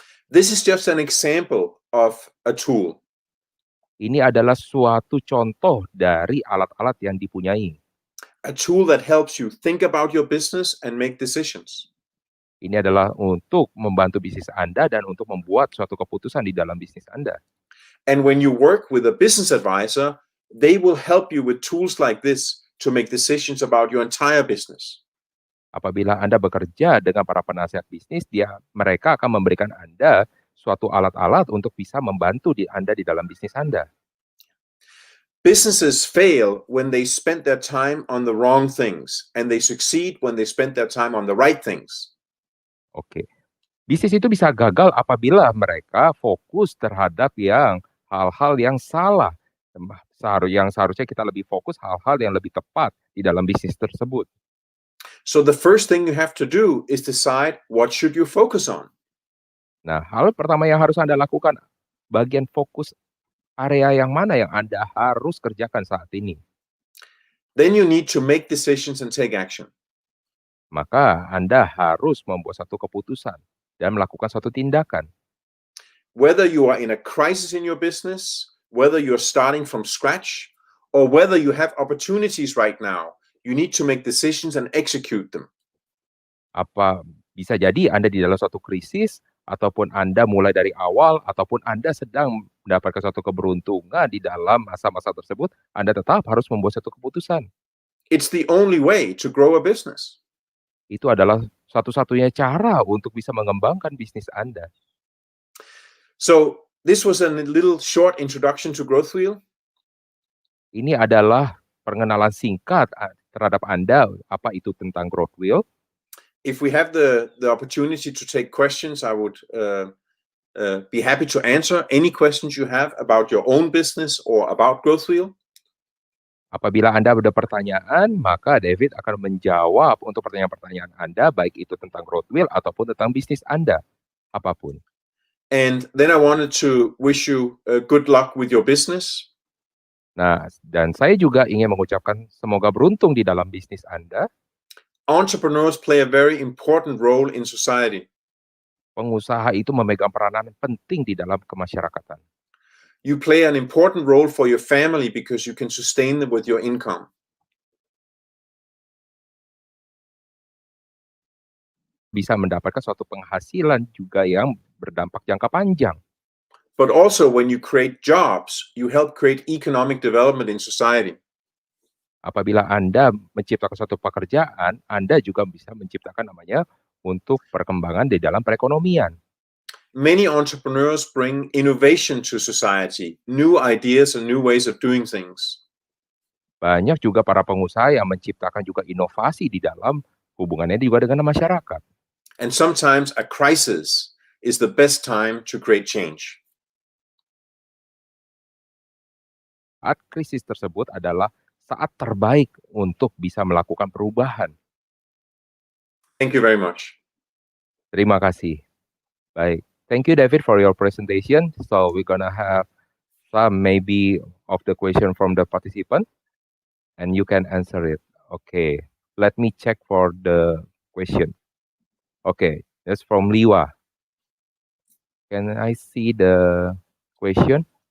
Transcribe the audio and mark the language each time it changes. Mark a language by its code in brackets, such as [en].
[en] This is just an example of a tool. [id] Ini adalah suatu contoh dari alat-alat yang dipunyai. [en] A tool that helps you think about your business and make decisions. [id] Ini adalah untuk membantu bisnis Anda dan untuk membuat suatu keputusan di dalam bisnis Anda. [en] And when you work with a business advisor, they will help you with tools like this to make decisions about your entire business. [id] Apabila Anda bekerja dengan para penasihat bisnis, mereka akan memberikan Anda suatu alat-alat untuk bisa membantu Anda di dalam bisnis Anda. [en] Businesses fail when they spend their time on the wrong things, and they succeed when they spend their time on the right things. [id] Oke. Bisnis itu bisa gagal apabila mereka fokus terhadap hal-hal yang salah. Yang seharusnya kita lebih fokus hal-hal yang lebih tepat di dalam bisnis tersebut. [en] So the first thing you have to do is decide what should you focus on. [id] Nah, hal pertama yang harus Anda lakukan, bagian fokus area yang mana yang Anda harus kerjakan saat ini. [en] Then you need to make decisions and take action. [id] Maka Anda harus membuat satu keputusan dan melakukan satu tindakan. [en] Whether you are in a crisis in your business, whether you're starting from scratch, or whether you have opportunities right now, you need to make decisions and execute them. [id] Apa bisa jadi Anda di dalam suatu krisis, ataupun Anda mulai dari awal, ataupun Anda sedang mendapatkan suatu keberuntungan di dalam masa-masa tersebut, Anda tetap harus membuat satu keputusan. [en] It's the only way to grow a business. [id] Itu adalah satu-satunya cara untuk bisa mengembangkan bisnis Anda. [en] So this was a little short introduction to GrowthWheel. [id] Ini adalah pengenalan singkat terhadap Anda, apa itu tentang GrowthWheel. [en] If we have the opportunity to take questions, I would be happy to answer any questions you have about your own business or about GrowthWheel. [id] Apabila Anda ada pertanyaan, maka David akan menjawab untuk pertanyaan-pertanyaan Anda, baik itu tentang GrowthWheel ataupun tentang bisnis Anda, apapun. [en] And then I wanted to wish you good luck with your business. [id] Nah, dan saya juga ingin mengucapkan semoga beruntung di dalam bisnis Anda. [en] Entrepreneurs play a very important role in society. [id] Pengusaha itu memegang peranan penting di dalam kemasyarakatan. [en] You play an important role for your family because you can sustain them with your income. [id] Bisa mendapatkan suatu penghasilan juga yang berdampak jangka panjang. [en] But also when you create jobs, you help create economic development in society. [id] Apabila Anda menciptakan suatu pekerjaan, Anda juga bisa menciptakan namanya untuk perkembangan di dalam perekonomian. [en] Many entrepreneurs bring innovation to society, new ideas and new ways of doing things. [id] Banyak juga para pengusaha yang menciptakan juga inovasi di dalam hubungannya juga dengan masyarakat. [en] And sometimes a crisis is the best time to create change. [id] Saat krisis tersebut adalah saat terbaik untuk bisa melakukan perubahan. [en] Thank you very much. [id] Terima kasih. Baik. [en] Thank you, David, for your presentation. So we're gonna have some maybe of the question from the participant, and you can answer it. Okay, let me check for the question. Okay, that's from Liwa. Can I see the question?